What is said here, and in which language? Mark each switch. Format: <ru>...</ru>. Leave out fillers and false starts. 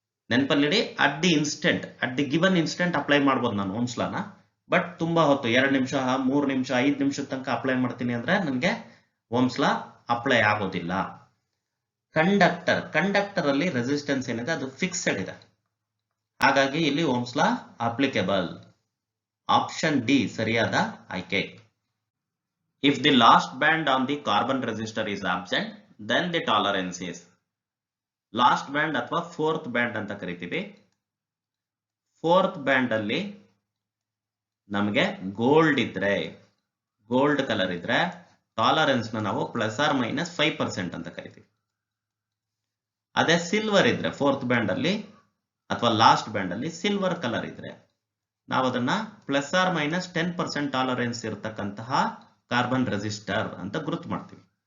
<kn>ನೆನಪಲ್ಲಿಡಿ,</kn> <en>at the instant, at the given instant</en> <kn>apply ಮಾಡ್ಬೋದು ನಾನು Ohm's ಲಾನ, but ತುಂಬಾ ಹೊತ್ತು 2 ನಿಮಿಷ 3 ನಿಮಿಷ 5 ನಿಮಿಷದ ತನಕ ಅಪ್ಲೈ ಮಾಡ್ತೀನಿ ಅಂದ್ರೆ ನನಗೆ ಓಮ್ಸ್ ಲಾ ಅಪ್ಲೈ ಆಗೋದಿಲ್ಲ. ಕಂಡಕ್ಟರ್ ಅಲ್ಲಿ ರೆಸಿಸ್ಟೆನ್ಸ್ ಏನಿದೆ ಅದು ಫಿಕ್ಸ್ಡ್ ಇದೆ, ಹಾಗಾಗಿ ಇಲ್ಲಿ Ohm's law applicable. Option D ಸರಿಯಾದ ಆಯ್ಕೆ.</kn> <en>If the last band on the carbon resistor is absent, then the tolerance is last band</en> <kn>ಅಥವಾ</kn> <en>fourth band</en> <kn>ಅಂತ ಕರಿತೀವಿ. ಫೋರ್ತ್ ಬ್ಯಾಂಡ್ ಅಲ್ಲಿ ನಮಗೆ ಗೋಲ್ಡ್ ಕಲರ್ ಇದ್ರೆ ಟಾಲರೆನ್ಸ್ ನಾವು +or- 5% ಅಂತ ಕರಿತೀವಿ. ಅದೇ ಸಿಲ್ವರ್ ಇದ್ರೆ ಫೋರ್ತ್ ಬ್ಯಾಂಡ್ ಅಲ್ಲಿ ಅಥವಾ ಲಾಸ್ಟ್ ಬ್ಯಾಂಡ್ ಅಲ್ಲಿ ಸಿಲ್ವರ್ ಕಲರ್ ಇದ್ರೆ ನಾವು ಅದನ್ನ +or- 10% ಟಾಲರೆನ್ಸ್ ಇರತಕ್ಕಂತಹ ಕಾರ್ಬನ್ ರೆಸಿಸ್ಟರ್ ಅಂತ ಗುರುತು ಮಾಡ್ತೀವಿ.</kn>